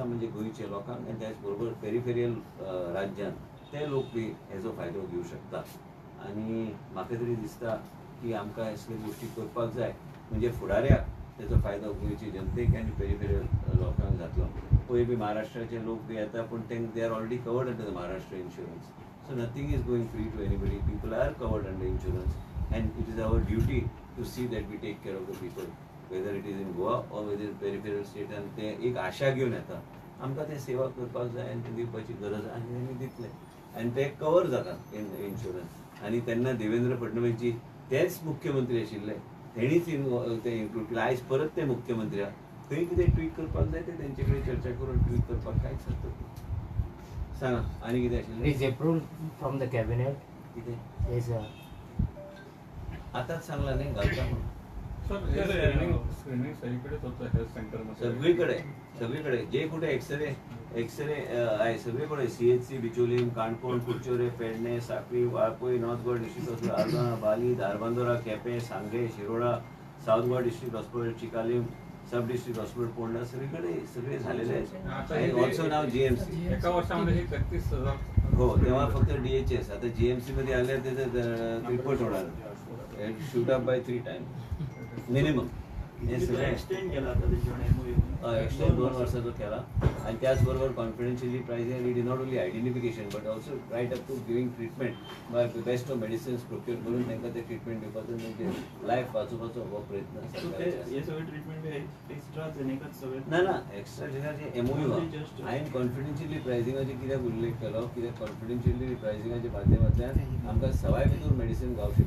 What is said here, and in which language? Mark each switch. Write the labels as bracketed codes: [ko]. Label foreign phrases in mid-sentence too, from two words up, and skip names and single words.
[kok] म्हणजे गोंयचे लोकांक आनी त्याच बरोबर पेरिफेरियल राज्यान ते लोक बी हेजो फायदो घेवंक शकता. आनी म्हाका तरी दिसता की आमकां असले गोश्टी करपाक जाय म्हणजे फुडाऱ्याक तेजो फायदो गोंयचे जनतेक आनी पेरिफेरियल लोकांक जातलो. पळय बी महाराष्ट्राचे लोक बी येता पूण [en] they are already covered under the Maharashtra insurance. so nothing is going free to anybody people are covered under insurance and it is our duty to see that we take care of the people whether it is in Goa or whether in peripheral state. [kok] आनी ते एक आशा घेवन येता आमकां ते सेवा करपाक जाय आनी ते दिवपाची गरज आसा आनी आमी दितले आनी ते कवर जाता [en] in insurance. [kok] आनी तेन्ना देवेंद्र फडणवीसजी तेच मुख्यमंत्री आशिल्ले तेणीच ते इन्क्लूड केले. आयज परत ते मुख्यमंत्री आहा थंय कितें ट्वीट करपाक जाय ते तेंचे कडेन चर्चा करून ट्वीट करपाक कांयच हरकत ना. सांगा आनी कितें आशिल्लें. [en] is approved from the cabinet. [kok] कितें येस आतांच सांगला न्ही घालता म्हणून. [mr] सगळीकडे जे कुठे एक्सरे आहे सगळीकडे CHC बिचोलीम काणकोण कुडचोरे पेडणे साखळी वाळपय नॉर्थ गोवा डिस्ट्रिक्ट हॉस्पिटल आर्गां बाली धारबांदोरा केपें सांगे शिरोडा साऊथ गोवा डिस्ट्रिक्ट हॉस्पिटल चिकालीम सब डिस्ट्रिक्ट हॉस्पिटल पोंडा सगळे झालेले आहेत. [en] also now GMC [mr] एका वर्षामध्ये 33,000 हो तेव्हा फक्त DHS आता GMC मध्ये आल्यावर त्याचं रिपोर्ट होणार [en] shoot up by 3 times minimum. [mr] हे सगळं एक्सटेंड केला आता त्याच्यामुळे [kok] एक्सटेंड 2 वर्षाचो केला आणि त्याचबरोबर [en] confidentially pricing [kok] आणि [en] it is not only identification but also right up to giving treatment by best of medicines [kok] प्रोक्यूर करून तांकां ते ट्रीटमेंट दिवपाचो म्हणजे लायफ वाचोवपाचो हो प्रयत्न हे सगळे ट्रीटमेंट एक्स्ट्रा जेनेकाच सगळे ना एक्स्ट्रा जेनाचे MOU हांवें कॉन्फिडेन्शियली प्रायसिंगाचे कित्याक उल्लेख केलो कित्याक कॉन्फिडेन्शियली प्रायसिंगाच्या माध्यमांतल्यान आमकां सवाय भितर मेडिसीन गावंक शकता.